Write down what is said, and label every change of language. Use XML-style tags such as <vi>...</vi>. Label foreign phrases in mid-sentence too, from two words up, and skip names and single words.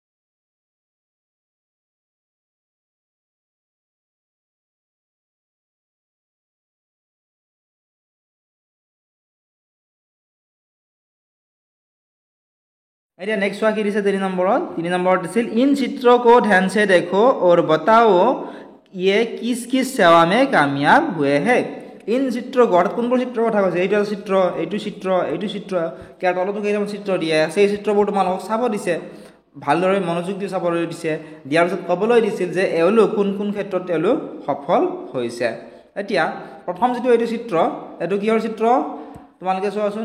<as>এতিয়া নেক্সট চোৱা কি দিছে 3 নম্বৰত। 3 নম্বৰত দিছিল</as> <hi>इन चित्र को ध्यान से देखो और बताओ ये किस किस सेवा में कामयाब हुए हैं। इन चित्र</hi> <as>গড় কোনবোৰ চিত্ৰৰ কথা কৈছে, এইটো চিত্ৰ, এইটো চিত্ৰ, এইটো চিত্ৰ, কেয়াৰ তলতো কেইটামান চিত্ৰ দিয়া আছে। এই চিত্ৰবোৰ তোমালোকক চাব দিছে, ভালদৰে মনোযোগ দি চাবলৈ দিছে। দিয়াৰ পিছত ক'বলৈ দিছিল যে এওঁলোক কোন কোন ক্ষেত্ৰত তেওঁলোক সফল হৈছে। এতিয়া প্ৰথম যিটো এইটো চিত্ৰ, এইটো কিহৰ চিত্ৰ তোমালোকে চোৱাচোন।</as>